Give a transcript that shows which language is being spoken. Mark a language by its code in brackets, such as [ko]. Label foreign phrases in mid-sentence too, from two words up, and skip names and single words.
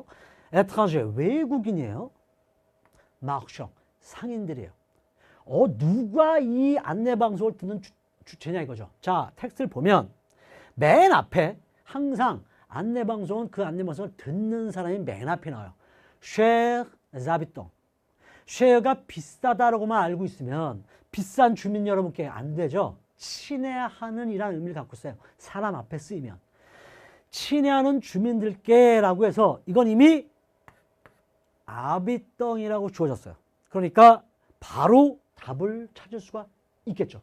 [ko] étranger 외국인이에요. marchand 상인들이에요. 누가 이 안내방송을 듣는 주체냐 이거죠. 자, 텍스트를 보면 맨 앞에 항상 안내방송은 그 안내방송을 듣는 사람이 맨 앞에 나와요. [fr] chers habitants. [ko] chers가 비싸다라고만 알고 있으면 비싼 주민 여러분께 안 되죠. 친애하는 이라는 의미를 갖고 있어요. 사람 앞에 쓰이면. 친애하는 주민들께 라고 해서 이건 이미 아비똥이라고 주어졌어요. 그러니까 바로 답을 찾을 수가 있겠죠.